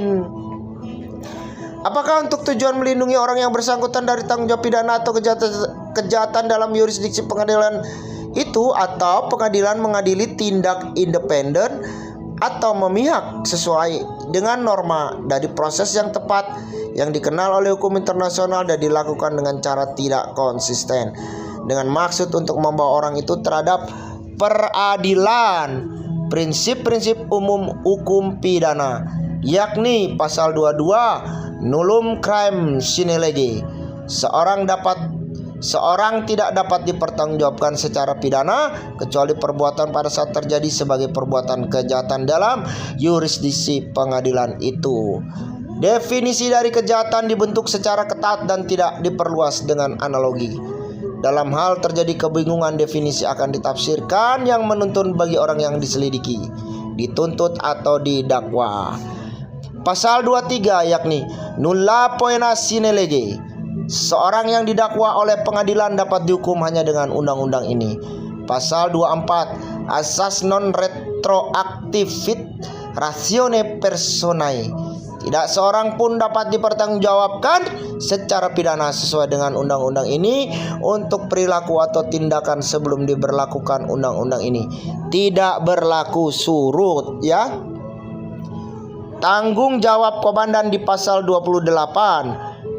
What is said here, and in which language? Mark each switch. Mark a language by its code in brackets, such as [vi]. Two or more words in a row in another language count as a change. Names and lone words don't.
[id] Apakah untuk tujuan melindungi orang yang bersangkutan dari tanggung jawab pidana atau kejahatan dalam yurisdiksi pengadilan itu, atau pengadilan mengadili tindak independen atau memihak sesuai dengan norma dari proses yang tepat yang dikenal oleh hukum internasional dan dilakukan dengan cara tidak konsisten dengan maksud untuk membawa orang itu terhadap peradilan. Prinsip-prinsip umum hukum pidana, yakni pasal 22 [la] nullum crimen sine lege. [id] Seorang tidak dapat dipertanggungjawabkan secara pidana kecuali perbuatan pada saat terjadi sebagai perbuatan kejahatan dalam yurisdiksi pengadilan itu. Definisi dari kejahatan dibentuk secara ketat dan tidak diperluas dengan analogi. Dalam hal terjadi kebingungan, definisi akan ditafsirkan yang menuntun bagi orang yang diselidiki, dituntut atau didakwa. Pasal 23 yakni [la] nulla poena sine lege. [id] Seorang yang didakwa oleh pengadilan dapat dihukum hanya dengan undang-undang ini. Pasal 24 asas [la] non retroaktivit ratione personae. [id] Tidak seorang pun dapat dipertanggungjawabkan secara pidana sesuai dengan undang-undang ini untuk perilaku atau tindakan sebelum diberlakukan undang-undang ini. Tidak berlaku surut ya. Tanggung jawab komandan di pasal 28.